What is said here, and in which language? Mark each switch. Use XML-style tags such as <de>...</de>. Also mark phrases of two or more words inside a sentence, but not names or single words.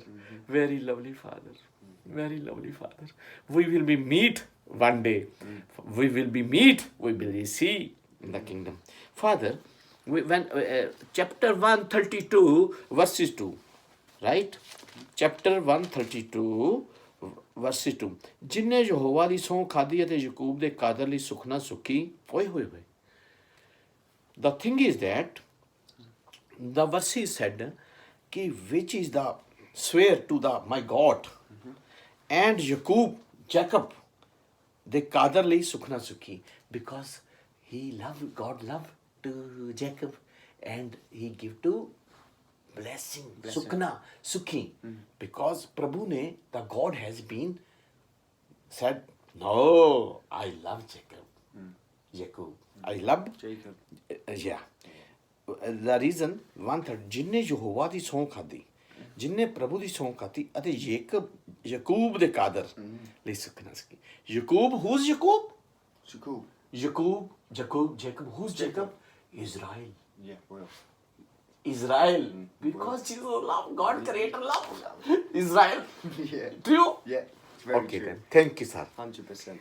<en>Very lovely, Father. Very lovely, Father. We will be meet one day. We will be meet. We will see in the kingdom. Father, chapter 132 verses 2, right? Chapter 132 verses 2</en> <pa>ਜਿਨਨੇ ਯਹੋਵਾ ਦੀ ਸਹੁੰ ਖਾਧੀ ਅਤੇ ਯਾਕੂਬ ਦੇ ਕਾਦਰ ਲਈ ਸੁਖਨਾ ਸੁਖੀ ਓਏ ਹੋਏ ਹੋਏ.</pa> <en>The thing is that the verses said कि which is the swear to the my God and Jacob</en> <pa>ਦੇ ਕਾਦਰ ਲਈ ਸੁਖਨਾ ਸੁਖੀ</pa> <en>because God loved to Jacob and he give to blessing.</en> <pa>ਸੁਖਨਾ, ਸੁਖੀ.</pa> <en>Because</en> <pa>ਪ੍ਰਭੂ ਨੇ,</pa> <en>the God has been said, no, I love Jacob. I love Jacob. The reason, one third,</en> <pa>ਜਿੰਨੇ ਯਹੋਵਾ ਦੀ ਸਹੁੰ ਖਾਧੀ, ਜਿੰਨੇ ਪ੍ਰਭੂ ਦੀ ਸਹੁੰ ਖਾਧੀ, ਅਤੇ ਯਾਕੂਬ ਦੇ ਕਾਦਰ ਲਈ ਸੁਖਨਾ ਸੁਖੀ.</pa> <en>Jacob, who's Jacob? Jacob, who's Jacob? Israel. Yeah, well. Israel. Because Jesus love, God creator love Israel. Yeah. True? Yeah. It's very Okay true. then. Thank you, sir. 100%.</en>